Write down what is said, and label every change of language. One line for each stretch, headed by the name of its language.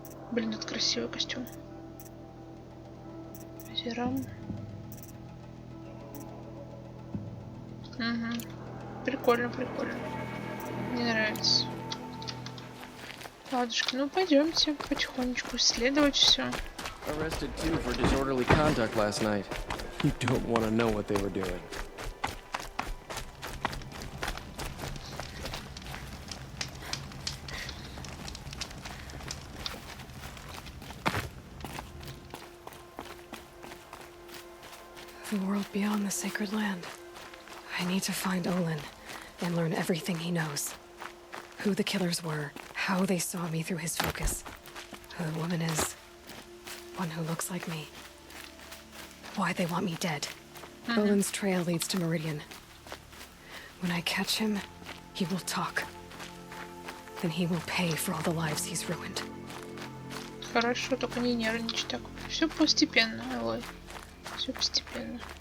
Russian: Блин, это красивый костюм. Азерам. Угу. Прикольно, прикольно. Мне нравится. Ладушки, ну пойдемте потихонечку исследовать все.
English: Arrested two for disorderly conduct last night. You don't want to know what they were doing. The world beyond the sacred land. I need to find Olin and learn everything he knows. Who the killers were, how they saw me through his focus, who the woman is, one who looks like me, why they want me dead. Olin's trail leads to Meridian. When I catch him, he will talk. Then he will pay for all the lives he's ruined.
Russian: Хорошо, только не нервничай так. Все постепенно, Элой. Все постепенно.